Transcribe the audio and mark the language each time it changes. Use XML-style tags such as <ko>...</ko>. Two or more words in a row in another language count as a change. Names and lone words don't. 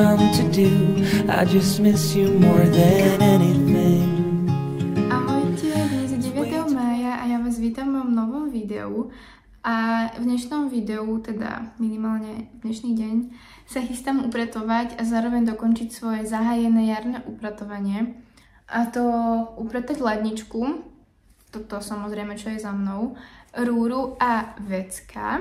<en>to do. I just miss you more than anything.</en> <sk>Ahojte, dnes je 9. mája a ja vás vítam v mojom novom videu. A v dnešnom videu, teda minimálne dnešný deň, sa chystám upratovať a zároveň dokončiť svoje zahájené jarné upratovanie. A to upratať ladničku, toto samozrejme, čo je za mnou, rúru a vecka.</sk>